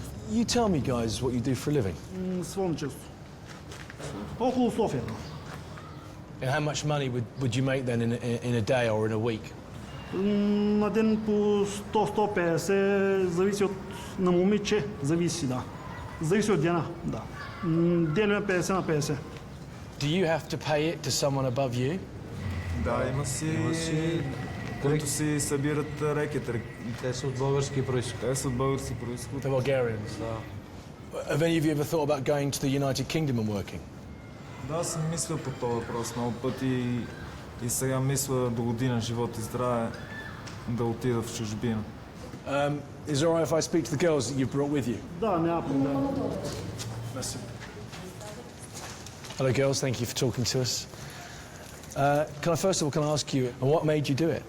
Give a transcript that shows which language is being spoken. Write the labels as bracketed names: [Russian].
[English] You tell me, guys, what you do for a living. And how much money would you make then in a day or in a week? [Bulgarian] На ден по 100-150, зависи на момиче, зависи, да. Зависи от дена, да. Делим 50 на 50. [English] Do you have to pay it to someone above you? [Bulgarian] Да, има си, които си събират рекет. Те са от български происход. Те са от български происход. [English] The Bulgarians? [Bulgarian] Да. [English] Have any of you ever thought about going to the United Kingdom and working? [Bulgarian] Да, съм мислил по този въпрос много пъти и сега мисля до година живот и здраве да отида в чужбина. [English] Is it all right if I speak to the girls that you brought with you? [Bulgarian] Да, няма проблем. [English] Hello, girls. Thank you for talking to us. Can I ask you, what made you do it?